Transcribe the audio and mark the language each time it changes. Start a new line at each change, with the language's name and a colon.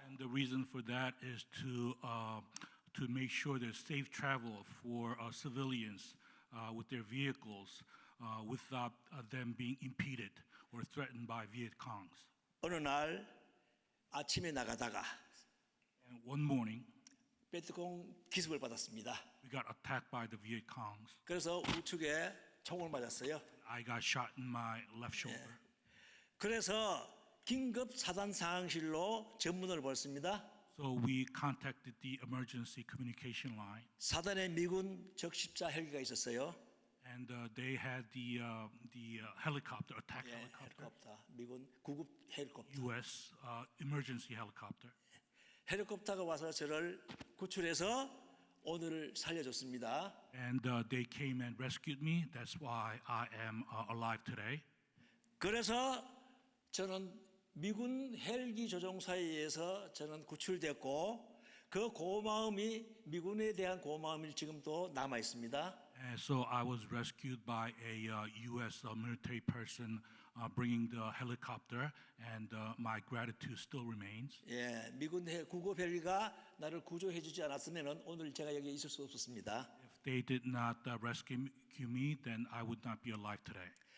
English: And the reason for that is to make sure there's safe travel for civilians with their vehicles without them being impeded or threatened by Viet Congs.
Korean: 어느 날 아침에 나가다가
English: And one morning,
Korean: 베트콩 기습을 받았습니다.
English: we got attacked by the Viet Congs.
Korean: 그래서 우측에 총을 맞았어요.
English: I got shot in my left shoulder.
Korean: 그래서 긴급 사단 상황실로 전문을 벌습니다.
English: So we contacted the emergency communication line,
Korean: 사단에 미군 적십자 헬기가 있었어요.
English: and they had the helicopter, attack
Korean: 예,
English: helicopter,
Korean: 헬리콥터, 미군 구급 헬리콥터.
English: U.S. Emergency helicopter.
Korean: 헬리콥터가 와서 저를 구출해서 오늘을 살려줬습니다.
English: And they came and rescued me. That's why I am alive today.
Korean: 그래서 저는 미군 헬기 조종사에 의해서 저는 구출됐고 그 고마움이 미군에 대한 고마움이 지금도 남아 있습니다.
English: And so I was rescued by a U.S. Military person bringing the helicopter, and my gratitude still remains.
Korean: 예, 미군 구급 헬기가 나를 구조해주지 않았으면 오늘 제가 여기 있을 수 없었습니다.
English: If they did not rescue me, then I would not be alive today.